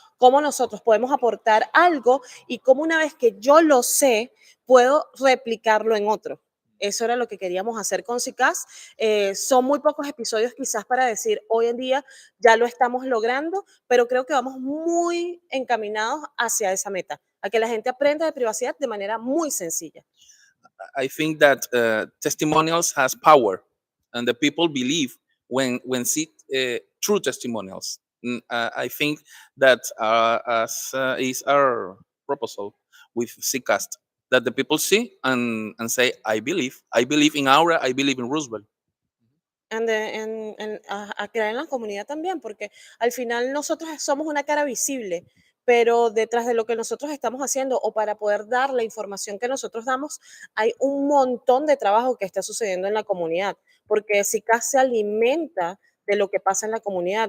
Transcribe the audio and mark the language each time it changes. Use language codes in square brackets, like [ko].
[es] ¿Cómo nosotros podemos aportar algo? Y cómo una vez que yo lo sé, puedo replicarlo en otro. Eso era lo que queríamos hacer con Zcast. Son muy pocos episodios quizás para decir hoy en día ya lo estamos logrando, pero creo que vamos muy encaminados hacia esa meta, a que la gente aprenda de privacidad de manera muy sencilla. [en] I think that testimonials has power, and the people believe when see true testimonials. I think that as is our proposal with Zcast, that the people see and say, I believe in Aura, I believe in Roosevelt. [es] A crear en la comunidad también, porque al final nosotros somos una cara visible, pero detrás de lo que nosotros estamos haciendo o para poder dar la información que nosotros damos, hay un montón de trabajo que está sucediendo en la comunidad, porque Zcast se alimenta de lo que pasa en la comunidad.